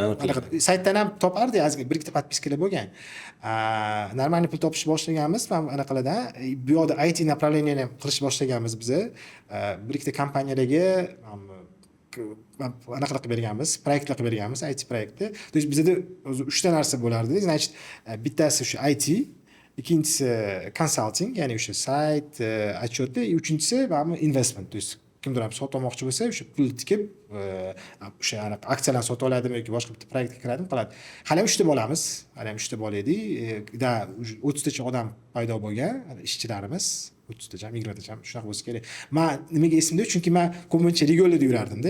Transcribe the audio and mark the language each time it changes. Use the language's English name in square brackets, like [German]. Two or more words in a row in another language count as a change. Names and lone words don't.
[Uzbek] saytdan ham topardik, bir ikkita podpiskalar bo'lgan. Normal pul topish boshlaganmiz, mana anaqalardan. Bu yoqda IT направленияni ham qilish boshlaganmiz biz. Bir ikkita kompaniyalarga anaqa qilib berganmiz, proyektlar qilib berganmiz, IT proyekti. [Russian] То есть [Uzbek] bizda o'zi 3 ta narsa bo'lardi. Значит, bittasi shu IT, ikkinchisi consulting, ya'ni o'sha sayt, отчеты, uchinchisi mana investment. [Russian] То есть [Uzbek] kimdir ham sotmoqchi bo'lsa, o'sha pul tikib, o'sha aksiyalarni sota oladimi yoki boshqa bitta proyektga kiradimi, qiladi. Hali ham 3 ta bo'lamiz. Hali ham 3 ta bola edik. 30 tacha odam paydo bo'lgan, ishchilarimiz. 30 tacha, 20 tacha shunaqa bo'lsa kerak. Men nimaga esimda, chunki men ko'pincha regionlarda yurardim-da.